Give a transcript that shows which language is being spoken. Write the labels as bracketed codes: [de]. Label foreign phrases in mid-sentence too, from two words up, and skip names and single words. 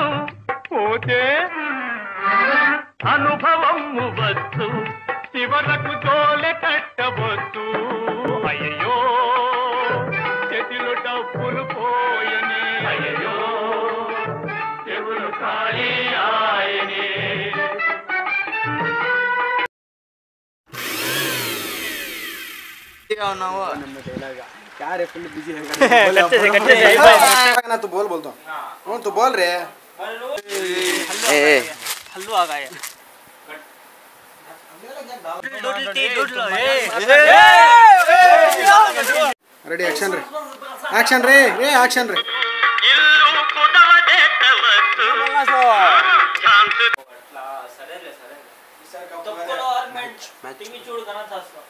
[te] పోతే అనుభవం వచ్చు, చివరకు తోలె కట్టవచ్చు. అయ్యో చేతిలో డబ్బులు పోయనే, అయ్యో చెవులు ఖాళీ ఆయనే. [hi] तू बोल बोलता हूँ तू बोल रहे हल्लू आ गया रेडी एक्शन रे एक्शन रे रे एक्शन रे [te] ఇల్లు కుదవదెట్టవచ్చు. చూడు కన్నా